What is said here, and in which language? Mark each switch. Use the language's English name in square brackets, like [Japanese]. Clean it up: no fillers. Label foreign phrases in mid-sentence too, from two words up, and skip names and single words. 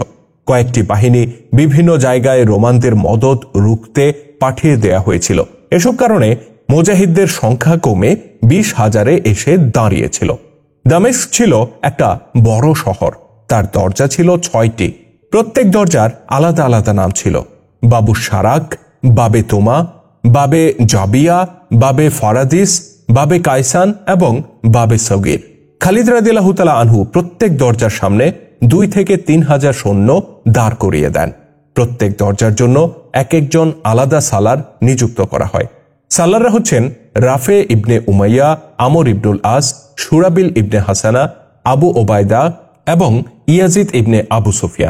[Bangla] কয়েকটি বাহিনী বিভিন্ন জায়গায় রোমানদের মদদ রুখতে পাঠিয়ে দেয়া হয়েছিল। এসব কারণে মুজাহিদদের সংখ্যা কমে 20,000-এ এসে দাঁড়িয়েছিল। দামেস্ক ছিল একটা বড় শহর। তার দরজা ছিল 6টি। প্রত্যেক দরজার আলাদা আলাদা নাম ছিল: বাবু শারাক, বাবে তোমা, বাবে জাবিয়া, বাবে ফারাদিস, বাবে কায়সান এবং বাবে সগির। খালিদ [Arabic] رضي الله تعالى عنه [Bangla] প্রত্যেক দরজার সামনে 2 থেকে 3,000 সৈন্য দাঁড় করিয়ে দেন। প্রত্যেক দরজার জন্য এক একজন আলাদা সালার নিযুক্ত করা হয়। সালাররা হচ্ছেন রাফে ইবনে উমাইয়া, আমর ইবনুল আস, সুরাবিল ইবনে হাসানা, আবু ওবায়দা এবং ইয়াজিদ ইবনে আবু সুফিয়ান।